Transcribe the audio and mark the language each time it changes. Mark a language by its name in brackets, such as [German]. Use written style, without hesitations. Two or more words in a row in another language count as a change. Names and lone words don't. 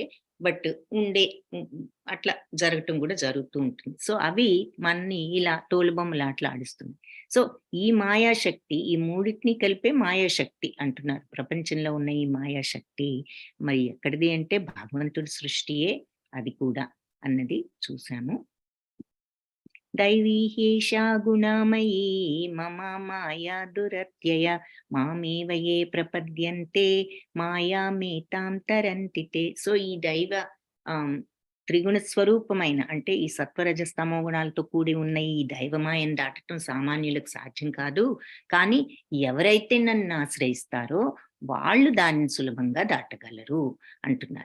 [Telugu] బట్ అట్లా జరగటం కూడా జరుగుతూ ఉంటుంది. సో, అవి మనని ఇలా తోలుబొమ్మలాటలు ఆడిస్తుంది. సో, ఈ మాయాశక్తి, ఈ మూడిటిని కలిపే మాయాశక్తి అంటున్నారు. ప్రపంచంలో ఉన్న ఈ మాయాశక్తి మరి ఎక్కడిది అంటే భగవంతుడి సృష్టియే అది కూడా అన్నది చూసాము. [Sanskrit] दैवी ह्येषा गुणामयी मम माया दुरत्यय మామేవ ఏ ప్రపద్యంతే మాయామేతాం తరంతి తే. [Telugu] సో, ఈ దైవ త్రిగుణ స్వరూపమైన అంటే ఈ సత్వరజస్తమో గుణాలతో కూడి ఉన్న ఈ దైవమాయను దాటటం సామాన్యులకు సాధ్యం కాదు. కానీ ఎవరైతే నన్ను ఆశ్రయిస్తారో వాళ్ళు దాన్ని సులభంగా దాటగలరు అంటున్నారు.